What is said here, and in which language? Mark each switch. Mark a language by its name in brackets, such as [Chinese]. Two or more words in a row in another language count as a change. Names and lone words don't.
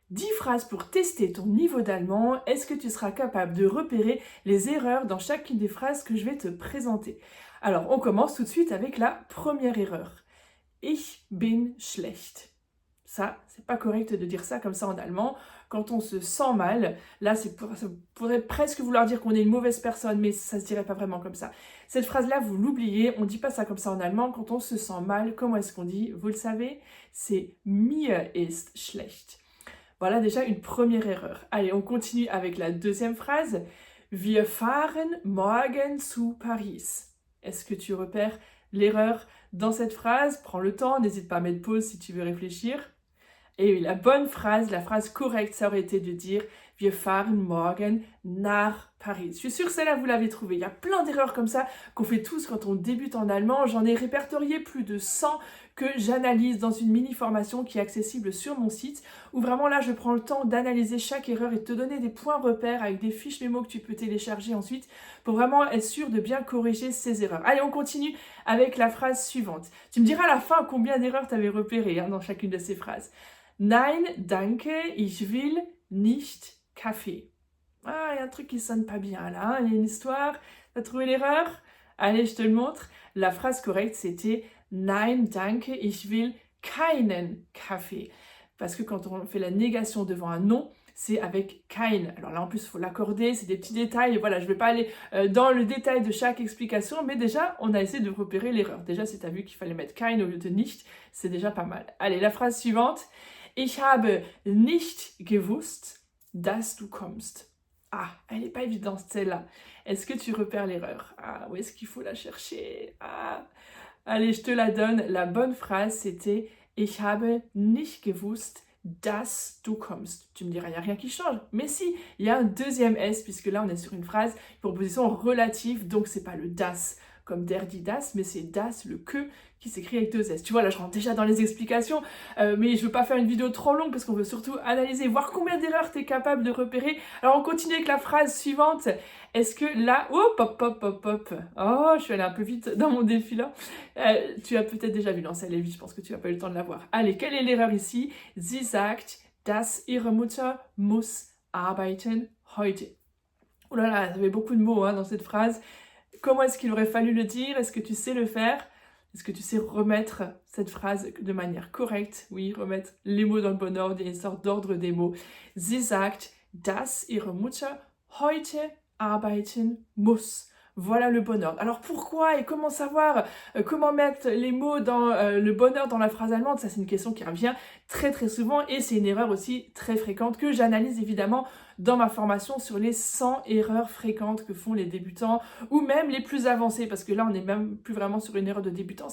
[French] 10 phrases pour tester ton niveau d'allemand. Est-ce que tu seras capable de repérer les erreurs dans chacune des phrases que je vais te présenter? Alors, on commence tout de suite avec la première erreur. [German] Ich bin schlecht. [French] Ça, c'est pas correct de dire ça comme ça en allemand. Quand on se sent mal, là, ça pourrait presque vouloir dire qu'on est une mauvaise personne, mais ça se dirait pas vraiment comme ça. Cette phrase-là, vous l'oubliez, on dit pas ça comme ça en allemand. Quand on se sent mal, comment est-ce qu'on dit? Vous le savez, c'est [German] mir ist schlecht. [French] Voilà déjà une première erreur. Allez, on continue avec la deuxième phrase. [German] Wir fahren morgen zu Paris. [French] Est-ce que tu repères l'erreur dans cette phrase? Prends le temps, n'hésite pas à mettre pause si tu veux réfléchir. Et oui, la bonne phrase, la phrase correcte, ça aurait été de dire [German] Wir fahren morgen nach Paris. [French] Je suis sûre que celle-là, vous l'avez trouvée. Il y a plein d'erreurs comme ça qu'on fait tous quand on débute en allemand. J'en ai répertorié plus de 100 que j'analyse dans une mini-formation qui est accessible sur mon site, où vraiment là, je prends le temps d'analyser chaque erreur et de te donner des points repères avec des fiches mémo que tu peux télécharger ensuite pour vraiment être sûr de bien corriger ces erreurs. Allez, on continue avec la phrase suivante. Tu me diras à la fin combien d'erreurs tu avais repérées dans chacune de ces phrases. [German] Nein, danke, ich will nicht Kaffee. [French] Ah, il y a un truc qui sonne pas bien là, il y a une histoire. T'as trouvé l'erreur? Allez, je te le montre. La phrase correcte, c'était [German] Nein, danke, ich will keinen Kaffee. [French] Parce que quand on fait la négation devant un non, c'est avec kein. Alors là, en plus, il faut l'accorder, c'est des petits détails. Voilà, je ne vais pas aller dans le détail de chaque explication, mais déjà, on a essayé de repérer l'erreur. Déjà, si tu as vu qu'il fallait mettre kein au lieu de nicht, c'est déjà pas mal. Allez, la phrase suivante. [German] Ich habe nicht gewusst, dass du kommst. [French] Ah, elle n'est pas évidente celle-là. Est-ce que tu repères l'erreur? Ah, où est-ce qu'il faut la chercher? Ah, allez, je te la donne. La bonne phrase, c'était [German] Ich habe nicht gewusst, dass du kommst. [French] Tu me diras, il n'y a rien qui change. Mais si, il y a un deuxième S, puisque là, on est sur une phrase, proposition relative, donc c'est pas le das comme [German] der, die, das, [French] mais c'est das, le que, qui s'écrit avec deux S. Tu vois, là, je rentre déjà dans les explications, mais je veux pas faire une vidéo trop longue parce qu'on veut surtout analyser, voir combien d'erreurs tu es capable de repérer. Alors, on continue avec la phrase suivante. Est-ce que là... Oh, pop, pop, pop, pop. Oh, je suis allée un peu vite dans mon défi là. Tu as peut-être déjà vu, non, ça allait vite, je pense que tu n'as pas eu le temps de la voir. Allez, quelle est l'erreur ici? [German] Sie sagt, dass ihre Mutter muss arbeiten heute. [French] Oh là là, il y avait beaucoup de mots dans cette phrase. Comment est-ce qu'il aurait fallu le dire? Est-ce que tu sais le faire? Est-ce que tu sais remettre cette phrase de manière correcte? Oui, remettre les mots dans le bon ordre, il y a une sorte d'ordre des mots. [German] Sie sagt, dass ihre Mutter heute arbeiten muss. [French] Voilà le bon ordre. Alors pourquoi et comment savoir comment mettre les mots dans le bon ordre dans la phrase allemande? Ça, c'est une question qui revient très très souvent et c'est une erreur aussi très fréquente que j'analyse évidemment dans ma formation sur les 100 erreurs fréquentes que font les débutants ou même les plus avancés, parce que là on n'est même plus vraiment sur une erreur de débutant.